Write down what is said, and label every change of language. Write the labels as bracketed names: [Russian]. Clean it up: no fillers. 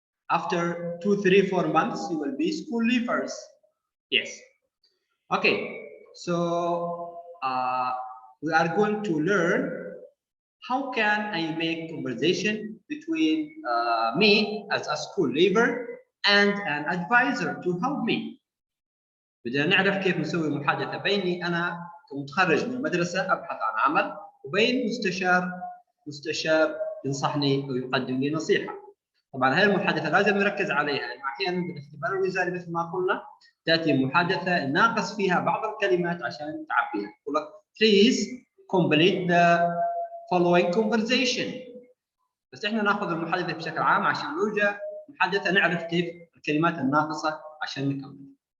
[English] After 2, 3, 4 months, you will be school leavers. Yes. Okay. So we are going to learn how can I make conversation between me as a school leaver and an advisor to help me. [Arabic] بدنا نعرف كيف نسوي محادثة بيني أنا كمتخرج من المدرسة أبحث عن عمل وبين مستشار ينصحني ويقدم لي نصيحة. طبعا هذه المحادثة لازم نركز عليها لأنه أحيانا بالاختبار الوزاري مثل ما قلنا تأتي محادثة ناقص فيها بعض الكلمات عشان تعبيها. يقول لك [English] please complete the following conversation. [Arabic] بس احنا ناخذ المحادثة بشكل عام عشان نوجد محادثة نعرف كيف الكلمات الناقصة عشان نكمل.